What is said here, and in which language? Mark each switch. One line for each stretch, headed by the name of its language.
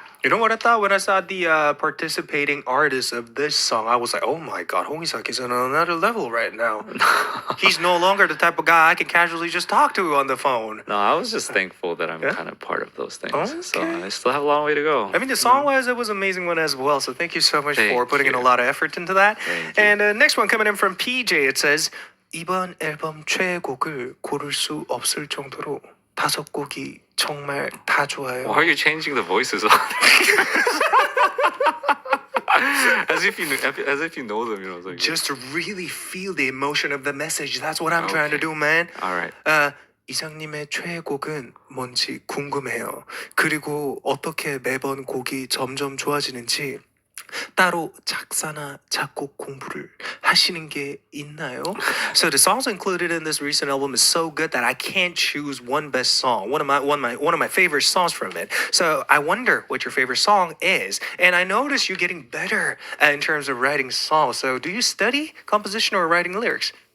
English: You know what I thought when I saw the participating artists of this song? I was like, oh my god, Hong Yi-sak is on another level right now. He's no longer the type of guy I can casually just talk to on the phone. No, I was just thankful that I'm Yeah? kind of part of those things. So Okay. I still have a long way to go. I mean, the song-wise, it was an amazing one as well. So thank you so much for Thank putting in a you. lot of effort into that. Thank you. And next one coming in from PJ, it says,
Korean: 이번 앨범 최애곡을 고를 수 없을 정도로 5곡이 정말 다 좋아요.
English: Why are you changing the voices? as if you know them, you know. It's like, Just to really feel the emotion of the message. That's what I'm trying to Okay. do, man. all right.
Korean: 이상님의 최애곡은 뭔지 궁금해요. 그리고 어떻게 매번 곡이 점점 좋아지는지 따로 작사나 작곡 공부를 하시는 게 있나요?
English: So the songs included in this recent album is so good that I can't choose one best song. One of my favorite songs from it. So I wonder what your favorite song is. And I notice you're getting better in terms of writing songs. So do you study composition or writing lyrics?